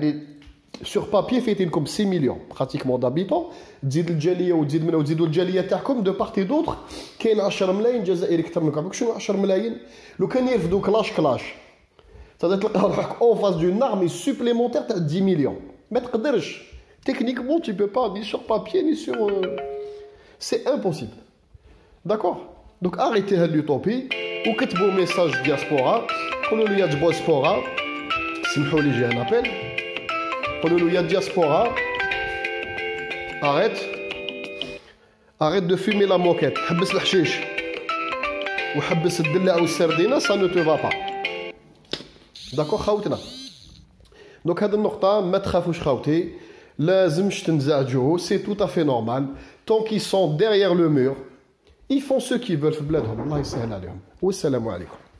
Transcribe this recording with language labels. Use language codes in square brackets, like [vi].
[ar] يعني [fr] sur papier [ar] فايتين [fr] comme 6 millions pratiquement d'habitants. [ar] تزيد الجالية وتزيد منها وتزيدوا الجالية تاعكم [fr] de part et d'autre [ar] كاين 10 ملايين جزائري اكثر منكم. شنو 10 ملايين؟ لو كان يرفدوا كلاش تقدر تلقى روحك [fr] en face d'une armée supplémentaire [ar] تاع 10 millions. ما تقدرش. [fr] Techniquement, tu ne peux pas, ni sur papier, ni sur... C'est impossible. D'accord? Donc arrêtez l'utopie. Ou [ar] كتبوا [fr] message diaspora. [ar] قولوا له يا diaspora. سمحوا لي [fr] j'ai un appel. [ar] قولوا له يا diaspora. [fr] Arrête de fumer la moquette. [ar] حبس الحشيش. وحبس الدلع والسردينة, [fr] ça ne te va pas. D'accord [ar] خوتنا. Donc هذه النقطة ما تخافوش خوتي. لازمش تنزعجوا, [fr] c'est tout à fait normal. Tant qu'ils sont derrière le mur, ils font ce qu'ils veulent [ar] في بلادهم. الله يسهل عليهم. والسلام عليكم.